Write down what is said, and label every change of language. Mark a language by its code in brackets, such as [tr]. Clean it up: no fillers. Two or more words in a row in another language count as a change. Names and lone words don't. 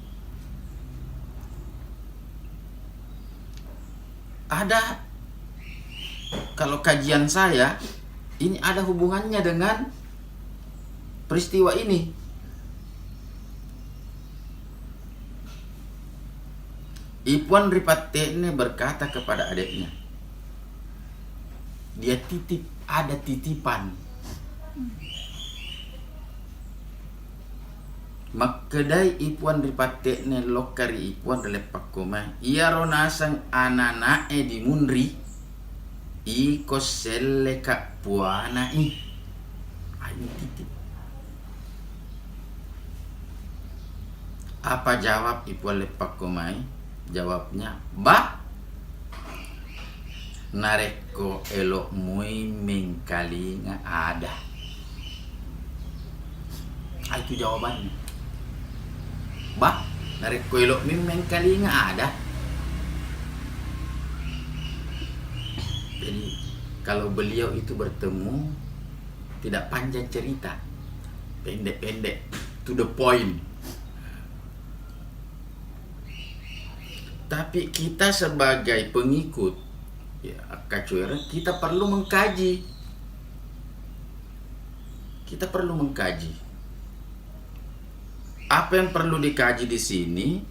[id] Ada, kalau kajian saya, ini ada hubungannya dengan peristiwa ini. Ipon Ripatene berkata kepada adiknya, dia titip, ada titipan. [bug] Makedai Ipuan Ripatene lokari Ipuan Lepak Kumai, ia ronasang ananae di munri, iko seleka puana i. [id] Ini titip. Apa jawab Ipuan Lepak Kumai? [bug] Jawabnya, bah, nareko elok mui mengkali nga ada. [id] Itu jawabannya. [bug] Bah, nareko elok mui mengkali nga ada. [id] Jadi kalau beliau itu bertemu tidak panjang cerita, pendek-pendek, [en] to the point. [id] Tapi kita sebagai pengikut ya, Kacuera, kita perlu mengkaji. Kita perlu mengkaji. Apa yang perlu dikaji di sini?